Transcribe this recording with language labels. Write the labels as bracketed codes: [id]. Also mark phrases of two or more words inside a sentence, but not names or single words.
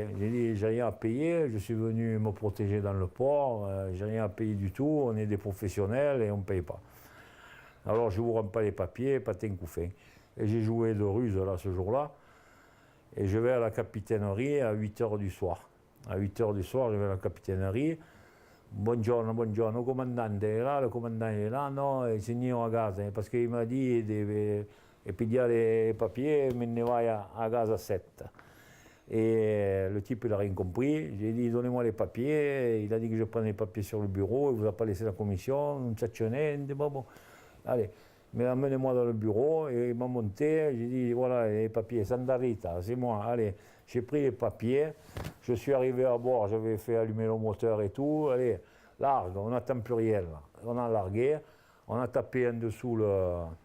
[fr] J'ai dit, j'ai rien à payer, je suis venu me protéger dans le port, j'ai rien à payer du tout, on est des professionnels et on ne paye pas. Alors je ne vous rends pas les papiers, patin couffin. Et j'ai joué de ruse là ce jour-là. Et je vais à la capitainerie à 8h du soir. À 8h du soir, je vais à la capitainerie. [it] Buongiorno, comandante è là, le comandante è là, no, il signore a casa, [fr] parce qu'il m'a dit de pigliare les papiers, [it] me ne vai à casa a 7. [fr] Et le type, il n'a rien compris. J'ai dit, donnez-moi les papiers. Il a dit que je prenne les papiers sur le bureau. Il ne vous a pas laissé la commission. [it] Non c'è niente. [fr] Bon. Allez, mais amenez-moi dans le bureau. Et il m'a monté. J'ai dit, voilà, les papiers. Sandarita, c'est moi. Allez, j'ai pris les papiers. Je suis arrivé à bord. J'avais fait allumer le moteur et tout. Allez, largue. On n'attend plus rien. Là. On a largué. On a tapé en dessous le...